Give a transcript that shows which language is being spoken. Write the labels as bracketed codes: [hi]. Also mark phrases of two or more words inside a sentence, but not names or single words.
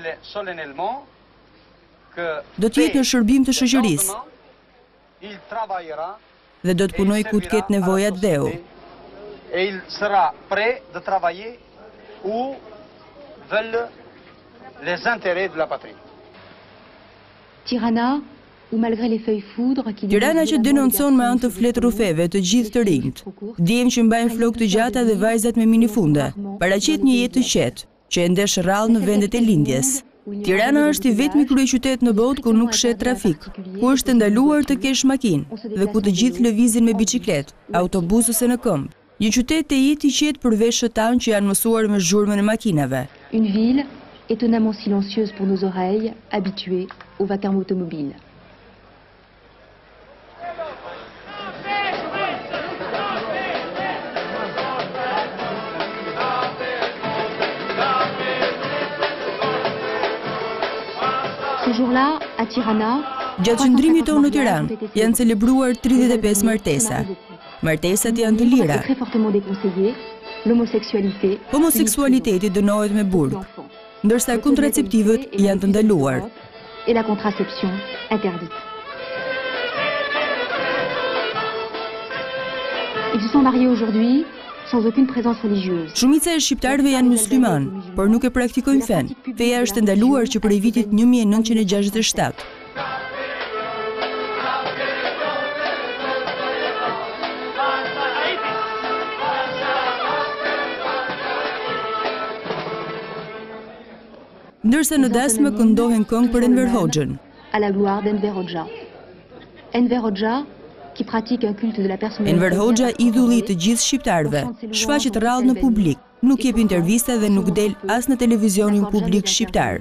[sq] Do të jetë në shërbim të shoqërisë dhe do të punoj ku të ketë nevojat dheu. Tirana, [fr] où malgré les feuilles foudres qui [sq] Tirana që denoncon me anë të flet rufeve të gjithë të rinjt. Djem që mbajnë flokë të gjata dhe vajzat me minifunde. Paraqet një jetë të qetë, që e ndesh rrallë në vendet e lindjes. Tirana është i vetmi kryeqytet në botë ku nuk shet trafik, ku është ndaluar të kesh makinë dhe ku të gjithë lëvizin me biçikletë, autobus ose në këmbë. Një qytet e jetë i qetë përveç shëtan që janë mësuar me zhurmën e makinave. [fr] Une ville étonnamment silencieuse pour nos oreilles, habituées au vacarme automobile. Ce jour-là, à Tirana, [sq] gjatë qëndrimit tonë në Tiranë, janë celebruar 35 martesa. Martesat janë të lira. Homoseksualiteti dënohet me burg, ndërsa kontraceptivët janë të ndaluar. [fr] Et la contraception interdite. Ils se sont mariés aujourd'hui sans aucune présence religieuse. [sq] Shumica e shqiptarëve janë musliman, por nuk e praktikojnë fen. Feja është ndaluar që prej vitit 1967. Ndërsa në dasmë këndohen këngë për Enver Hoxhën. [fr] À la gloire d'Enver Hoxha. Enver Hoxha, qui pratique un culte de la personnalité. [sq] Enver Hoxha, idulli të gjithë shqiptarëve, shfaqet rrallë në publik, nuk jep intervista dhe nuk del as në televizionin publik shqiptar.